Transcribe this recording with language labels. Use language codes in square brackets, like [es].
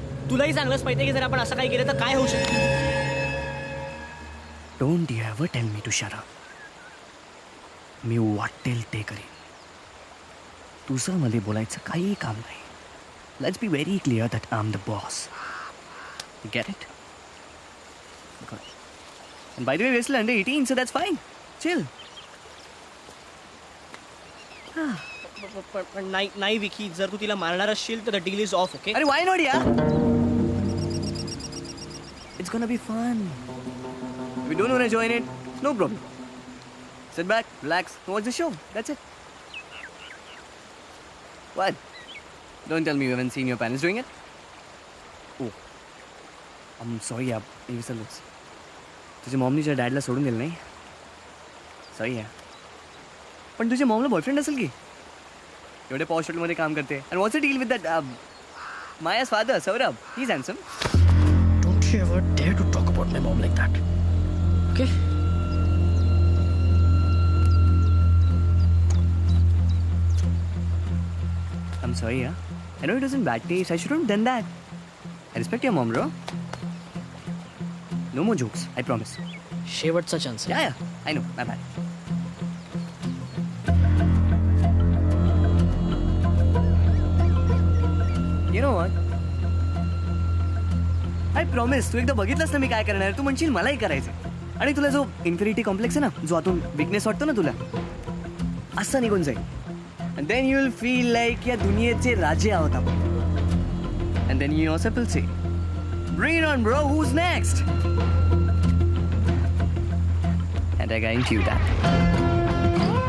[mr] तुलाही चांगलंच माहितीये की जर आपण असं काही केलं तर काय होऊ शकतं. [en] Don't you ever tell me to shut up. [mr] मी वाटेल ते करीन. तुझं मध्ये बोलायचं काही काम नाही. [en] Let's be very clear that I am the boss. You get it? Good. And by the way, we're still under 18, so that's fine. Chill. [mr] पण नाही विकी, जर तू तिला मारणार असशील तर [en] The deal is off, okay? अरे why not, yeah? It's gonna be fun. If you don't want to join it, no problem. Sit back, relax, watch the show. That's it. What? Don't tell me you haven't seen your parents doing it. Oh, I'm sorry, [mr] यार. मी विसरलोच. तुझ्या मॉमनी तुझ्या डॅडला सोडून दिलं नाही. Sorry यार. पण तुझ्या मॉमला boyfriend असेल की? एवढे पॉश हॉटेलमध्ये काम करते. [en] And what's the deal with that Maya's father, Saurabh? He's handsome. Don't you ever dare to talk about my mom like that. Okay? I'm sorry, yeah. I know it was in bad taste. I shouldn't have done that. I respect your mom, bro. No more jokes, I promise. [mr] शेवटचा chance. [en] Yeah, I know. My bad. You know what? I promise. [mr] तू एकदा बघितलंस ना मी काय करणार, तू म्हणशील मलाही करायचं. आणि तुला जो इन्फिनिटी कॉम्प्लेक्स आहे ना, जो आतून विकनेस वाटतो ना तुला, असा निघून जाईल. [en] And then you will feel like [mr] या दुनियेचे राजे आहोत आपण. [en] And then you yourself will say, bring it on, bro. Who's next? And I guarantee you that.